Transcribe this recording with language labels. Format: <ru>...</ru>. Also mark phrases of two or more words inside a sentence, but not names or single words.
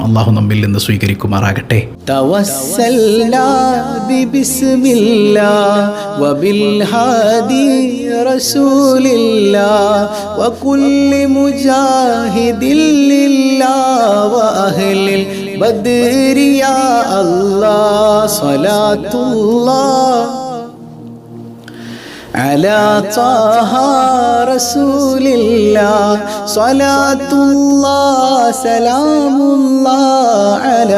<ml>അല്ലാഹു നമ്മിൽ നിന്ന് സ്വീകരിക്കുമാറാകട്ടെ.</ml> <ar>توسلنا بسم الله وبالهادي رسول الله وكل مجاهد لله وأهل بدر يا الله صلاة الله على طه رسول الله صلاة الله سلام الله على</ar>